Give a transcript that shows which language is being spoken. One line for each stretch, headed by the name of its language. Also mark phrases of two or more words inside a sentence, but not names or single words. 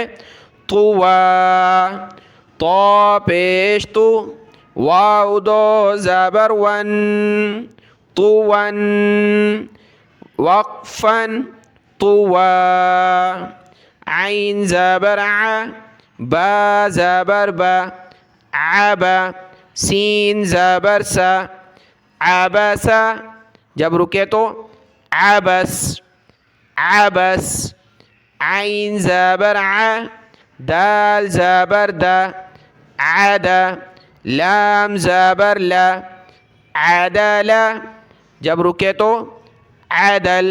Urdu: طوا. طا پیش تو، واو دو زبر ون، طون، وقفن، طوا. عین زبر ع، با زبر با، عبا. سین زبر سا، عبسا، جب رکے تو عبس عبس. عین زبر ع، دال زبر دا، عدا. لام زبر لا، عدل، جب رکے تو عدل.